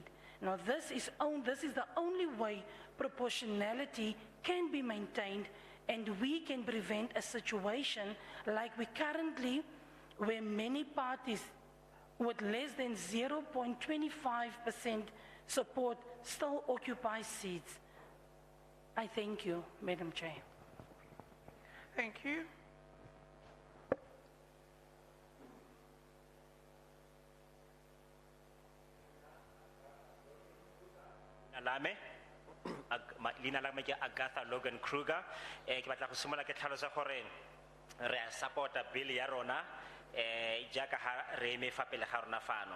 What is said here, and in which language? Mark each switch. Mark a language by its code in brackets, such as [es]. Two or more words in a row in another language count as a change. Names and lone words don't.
[en] Now, this is the only way proportionality can be maintained, and we can prevent a situation like we currently, where many parties with less than 0.25% support still occupy seats. I thank you, Madam Chair. Thank you. [tn] Leina la me ke Agatha Logan Kruger. Ke batla go simola ke tlhalosa gore re a supporta bill ya rona jaaka ha re eme fa pele ga rona fano.